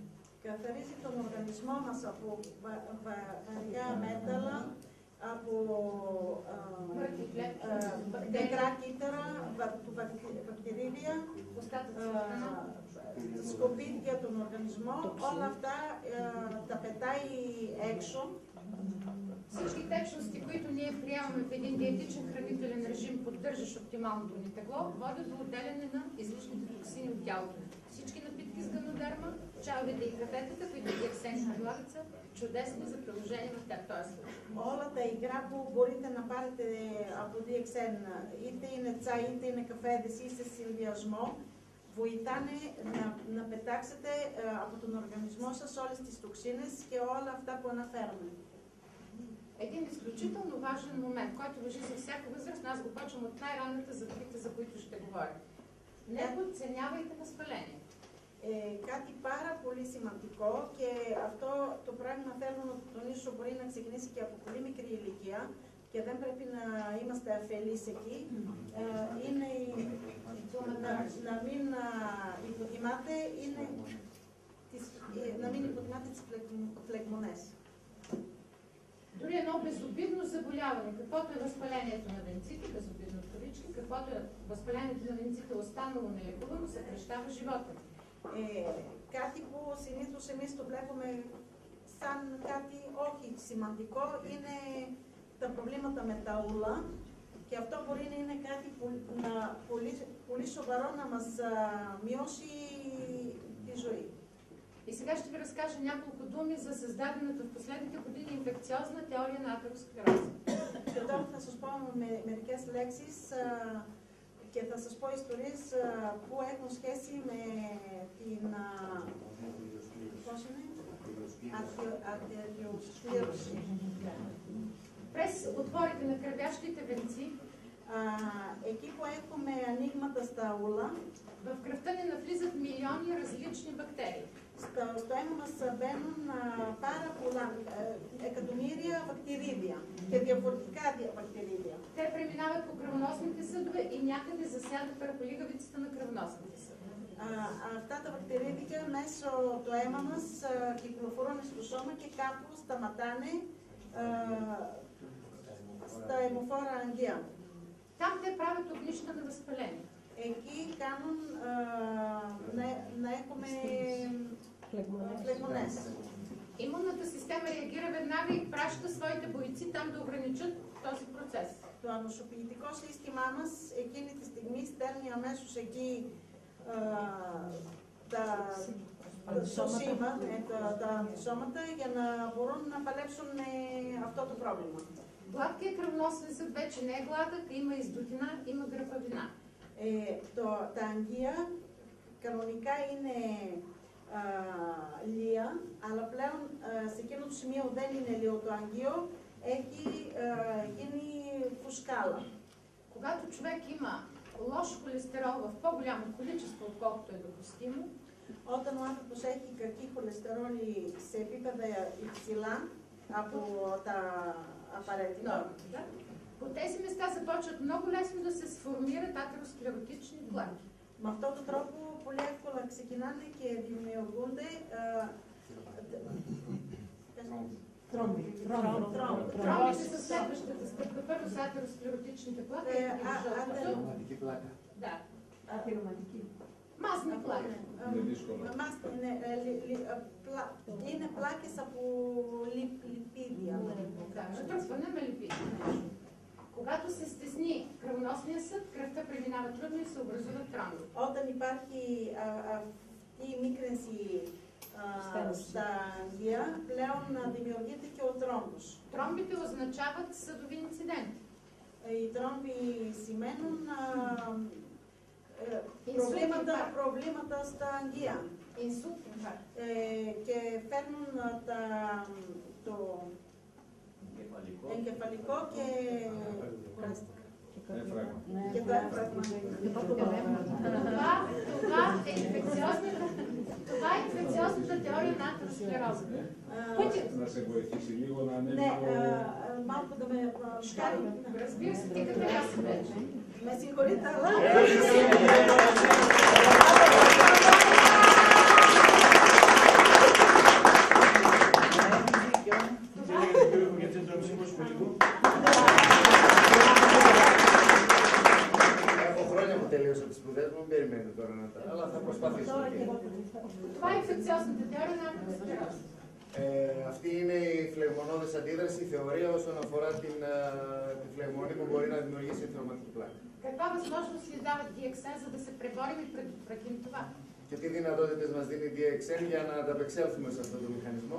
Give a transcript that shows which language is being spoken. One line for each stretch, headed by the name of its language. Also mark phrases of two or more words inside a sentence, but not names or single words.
Greek: Καθαρίζει τον οργανισμό μας από βαριά μέταλλα, από νεκρά κύτταρα, βακτηρίδια, σκουπίδια τον οργανισμό, όλα αυτά τα πετάει έξω.
Bulgarian: Всички течности, които ние приемаме в един диетичен хранителен режим, поддържащ оптималното ни тегло, водят до отделяне на излишните токсини от тялото. Всички напитки с ганодерма, чайовете и кафетата, които диексени предлагат, са чудесни за приложение в този случай.
Greek: Όλα τα υγρά που μπορείτε να πάρετε από DXN, είτε είναι τσάι, είτε είναι καφέδες ή σε συνδυασμό, βοηθάνε να πετάξετε από τον οργανισμό σας όλες τις τοξίνες και όλα αυτά που αναφέρουμε.
Bulgarian: Един изключително важен момент, който важи за всяка възраст, аз го почвам от най-ранната за трите, за които ще говоря. Не подценявайте възпаление.
Greek: Κάτι πάρα πολύ σημαντικό και αυτό το πράγμα θέλω να το τονίσω, μπορεί να ξεκινήσει και από πολύ μικρή ηλικία και δεν πρέπει να είμαστε αφελείς εκεί, είναι να μην υποτιμάτε τις φλεγμονές.
Bulgarian: Дори едно безобидно заболяване, каквото е възпалението на венците, безобидно в кавички, каквото е възпалението на венците останало нелекувано, съкращава живота.
Greek: Κάτι που συνήθως εμείς το βλέπουμε σαν κάτι όχι σημαντικό είναι τα προβλήματα με τα ούλα και αυτό μπορεί να είναι κάτι πολύ σοβαρό να μας μειώσει τη ζωή.
Bulgarian: И сега ще ви разкажа няколко думи за създадената в последните години инфекциозна теория на атеросклероза.
Greek: Και τώρα θα σας πω μερικές λέξεις και θα σας πω ιστορίες που έχουν σχέση με την ατεροσκλήρωση.
Bulgarian: През отворите на кръвящите венци,
Greek: εκεί που έχουμε ανοίγματα στα ούλα,
Bulgarian: в кръвта ни навлизат милиони различни бактерии.
Greek: Στο αίμα μας μπαίνουν πάρα πολλά, εκατομμύρια βακτηρίδια και διαφορετικά βακτηρίδια.
Bulgarian: Те преминават по кръвоносните съдове и някъде засядат върху лигавицата на кръвоносните съдове.
Greek: Αυτά τα βακτηρίδια μέσω το αίμα μας κυκλοφορούν στο σώμα και κάπου σταματάνε στα αιμοφόρα αγγεία.
Bulgarian: Там те правят огнища на възпаление.
Greek: Εκεί κάνουν να έχουμε φλεγμονές.
Bulgarian: Имунната система реагира веднага и праща своите бойци там да ограничат този процес.
Greek: Το ανοσοποιητικό σύστημά μας εκείνη τη στιγμή στέλνει αμέσως εκεί τα αντισώματα για να μπορούν να παλέψουν αυτό το πρόβλημα.
Bulgarian: Гладкият кръвоносен съд вече не е гладък, има издутина, има гръпавина.
Greek: Τα αγγεία κανονικά είναι λία, αλλά πλέον σε εκείνο το σημείο δεν είναι λίο το αγγείο, έχει γίνει фускала.
Bulgarian: Когато човек има лош холестерол в по-голямо количество, отколкото е допустимо,
Greek: Όταν ο άνθρωπος έχει κακή χολεστερόλη σε επίπεδα υψηλά από τα απαραίτητα,
Bulgarian: да, по тези места започват много лесно да се сформират атеросклеротични плаки.
Greek: με αυτόν τον τρόπο πολύ εύκολα ξεκινάνε και δημιουργούνται
Bulgarian: Тромбите са следващата стъпка. Първо са атеросклеротичните плаки. Да. Масни плаки.
Greek: Είναι πλάκες από λιπίδια.
Bulgarian: Да, натрупване на липиди. Когато се стесни кръвоносния съд, кръвта преминава трудно и се образуват тромби.
Greek: Όταν υπάρχει αυτή η μίκρυνση στα αγγεία, πλέον δημιουργείται και ο τρόμβος.
Bulgarian: Тромбите означават съдови инциденти.
Greek: Οι τρόμβοι σημαίνουν προβλήματα στα αγγεία.
Bulgarian: Инсулт, инфаркт.
Greek: Και φέρνουν το εγκεφαλικό και το έμφραγμα.
Bulgarian: Това е инфекциозната теория на атеросклероза.
Greek: Να σε βοηθήσει λίγο να ανέβει Ναι, το... μάλλον θα με σκάρει.
Bulgarian: Разбира се, ти като я си вече.
Greek: Με συγχωρείτε, αλλά... Έχω χρόνια που τελείωσα τις σπουδές μου, μην περιμένετε τώρα να τα... αλλά θα προσπαθήσω.
Bulgarian: Това е инфекциозната теория на атеросклероза.
Greek: Αυτή είναι η φλεγμονώδης αντίδραση, η θεωρία όσον αφορά τη φλεγμονή που μπορεί να δημιουργήσει ενθρωματική πλάκα.
Bulgarian: Каква възможност ни дава DXN, за да се преборим и предотвратим това?
Greek: Και τι δυνατότητες μας δίνει η DXN για να ανταπεξέλθουμε σε αυτόν τον μηχανισμό?